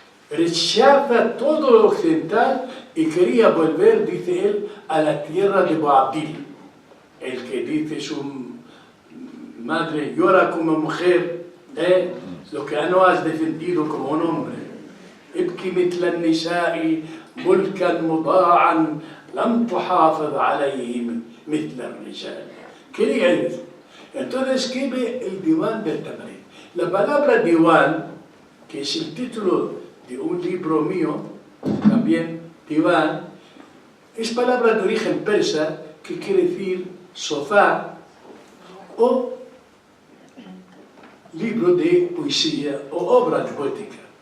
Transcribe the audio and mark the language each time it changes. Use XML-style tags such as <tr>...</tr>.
<es>Rechaza todo lo occidental y quería volver, dice él, a la tierra de Boabdil. El que dice su madre, llora como mujer, lo que no has defendido como un hombre.</es> <ar>Ibki mitla nisa'i ملكا مطاعا لم تحافظ عليه مثل الرجال.</ar> <es>Quería decir. Entonces escribe el Diwan del Tamarit. La palabra Diwan, que es el título de un libro mío, también Diwan, es palabra de origen persa que quiere decir sofá o libro de poesía o obra de poética.</es>